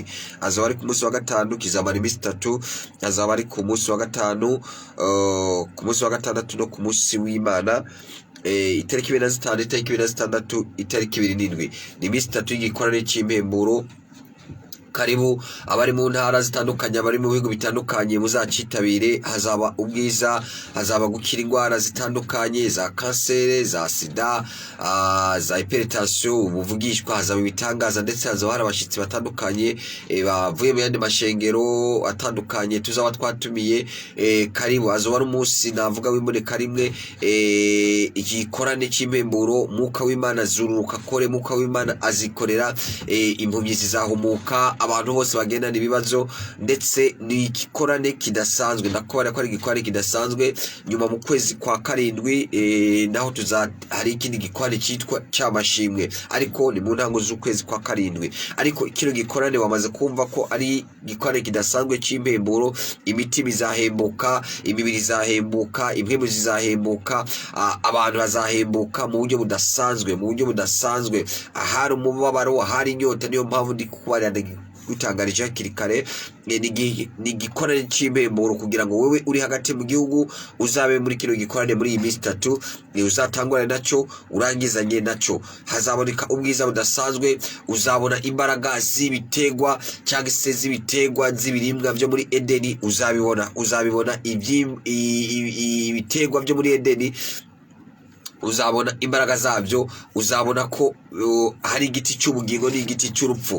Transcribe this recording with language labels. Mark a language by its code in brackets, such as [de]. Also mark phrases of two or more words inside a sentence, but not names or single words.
[rn] azaba ari ku munsi wa gatanu, kizamara imisi 3. azaba ari ku munsi wa gatanu, ku munsi wa gatandatu no ku munsi w'Imana. Itariki 25, itariki 26, itariki 27 ni imisi 3 y'igikorane cy'impemburo. Karibu abari mu ntara zitandukanye, abari mu bihugu bitandukanye muzacitabire. Hazaba ubwiza, hazaba gukira indwara zitandukanye za kansere, za sida, za hypertension, ubuvugishwa, hazaba ibitangaza ndetse hazaba hari abashitsi batandukanye bavuye mu yandi mashengero atandukanye tuzaba twatumiye. Karibu, hazaba ari umunsi navuga w'imboneka rimwe. Igikorane cy'impemburo, Mwuka w'Imana azururuka kore, Mwuka w'Imana azikorera. Impumyi zizahumuka, abantu bose bagendana ibibazo, ndetse ni igikorane kidasanzwe. Ndakubara ko ari igikorane kidasanzwe. Nyuma mu kwezi kwa karindwi naho hari ikindi gikorane cyitwa cy'amashimwe, ariko ni mu ntango z'ukwezi kwa karindwi. Ariko ikiro gikorane wamaze kumva ko ari gikorane kidasanzwe cy'impemburo. Imitima izahembuka, imibiri izahembuka, impwemu zizahembuka, abantu bazahembuka mu buryo budasanzwe. Ahari umubabaro, ahari inyota, niyo mpamvu ndi kukubarira gutangarije hakiri kare. Ni igikorane cy'impemburo kugira ngo wewe uri hagati mu gihugu uzabe muri kino gikorane muri iyi minsi 3. Uzatangura nacyo urangizanye nacyo. Hazaboneka ubwiza budasanzwe, uzabona imbaraga z'ibitegwa cyangwa se z'ibitegwa z'ibirimbwa byo muri Edeni. Uzabibona ibitegwa byo muri Edeni, uzabona imbaraga zabyo, uzabona ko hari igiti cy'ubugingo n'igiti cy'urupfu.